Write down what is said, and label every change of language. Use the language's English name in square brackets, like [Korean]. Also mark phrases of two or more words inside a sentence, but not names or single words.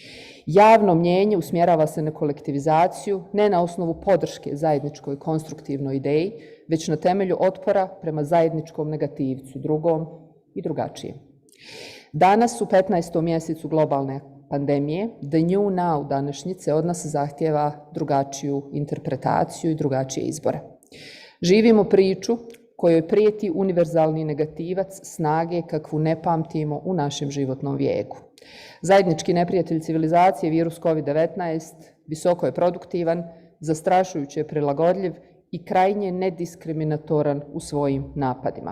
[Bosnian] Javno mnijenje usmjerava se na kolektivizaciju, ne na osnovu podrške zajedničkoj konstruktivnoj ideji, već na temelju otpora prema zajedničkom negativcu, drugom i drugačijem. Danas u 15. mjesecu globalne pandemije, [English] the new now [Bosnian] današnjice od nas zahtjeva drugačiju interpretaciju i drugačije izbore. Živimo priču kojoj prijeti univerzalni negativac snage kakvu ne pamtimo u našem životnom vijeku. Zajednički neprijatelj civilizacije, virus COVID-19, visoko je produktivan, zastrašujuće je prilagodljiv i krajnje nediskriminatoran u svojim napadima.